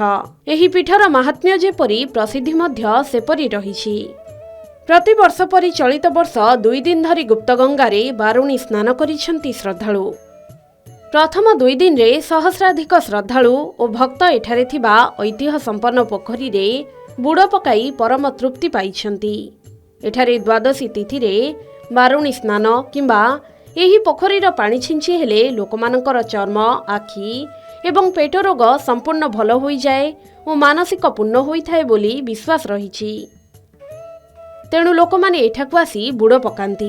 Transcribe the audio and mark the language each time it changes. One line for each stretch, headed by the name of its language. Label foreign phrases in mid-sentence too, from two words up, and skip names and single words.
Odia: ଏହି ପୀଠର ମାହାତ୍ମ୍ୟ ଯେପରି ପ୍ରସିଦ୍ଧି ମଧ୍ୟ ସେପରି ରହିଛି। ପ୍ରତିବର୍ଷ ପରି ଚଳିତ ବର୍ଷ 2 ଦିନ ଧରି ଗୁପ୍ତଗଙ୍ଗାରେ ବାରୁଣୀ ସ୍ନାନ କରିଛନ୍ତି ଶ୍ରଦ୍ଧାଳୁ। ପ୍ରଥମ 2 ଦିନ ରେ ସହସ୍ରାଧିକ ଶ୍ରଦ୍ଧାଳୁ ଓ ଭକ୍ତ ଏଠାରେ ଥିବା ଐତିହ୍ୟ ସମ୍ପନ୍ନ ପୋଖରୀ ରେ ବୁଡ଼ ପକାଇ ପରମ ତୃପ୍ତି ପାଉଛନ୍ତି। ଏଠାରେ ଦ୍ୱାଦଶୀ ତିଥି ରେ ବାରୁଣୀ ସ୍ନାନ କିମ୍ବା ଏହି ପୋଖରୀର ପାଣି ଛିଞ୍ଚି ହେଲେ ଲୋକମାନଙ୍କର ଚର୍ମ, ଆଖି ଏବଂ ପେଟ ରୋଗ ସମ୍ପୂର୍ଣ୍ଣ ଭଲ ହୋଇ ଯାଏ ଓ ମାନସିକ ପୁଣ୍ୟ ହୋଇ ଥାଏ ବୋଲି ବିଶ୍ୱାସ ରହିଛି। ତେଣୁ ଲୋକମାନେ ଏଠାକୁ ଆସି ବୁଡ଼ ପକାନ୍ତି।